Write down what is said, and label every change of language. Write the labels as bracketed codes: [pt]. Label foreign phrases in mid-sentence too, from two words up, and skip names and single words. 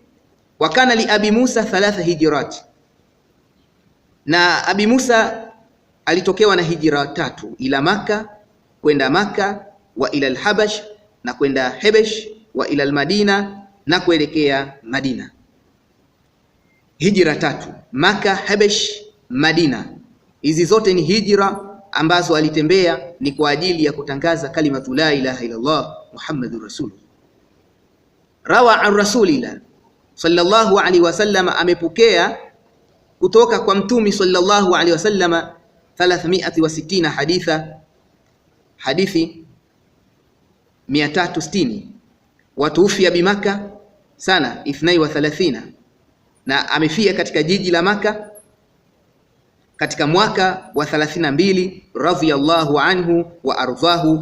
[ar] وكان لأبي موسى 3 هجرات, [sw] na Abi Musa alitokewa na hijra 3, [ar] إلى مكة, [sw] kwenda Makkah, [ar] وإلى الحبشة, [sw] na kwenda Habash, [ar] وإلى المدينة, [sw] na kuelekea Madina. Hijra 3, Makkah, Habash, Madina. Hizi zote ni hijra ambazo alitembea ni kwa ajili ya kutangaza [ar] كلمة لا إله إلا الله محمد رسول الله. روى عن رسول الله صلى الله عليه وسلم, [sw] amepokea kutoka kwa Mtume [ar] صلى الله عليه وسلم [sw] 360 haditha, hadithi 360. [ar] وتوفي بمكة سنة 32, [sw] na amefia katika jiji la Makkah katika mwaka wa 32 [ar] رضي الله عنه وأرضاه.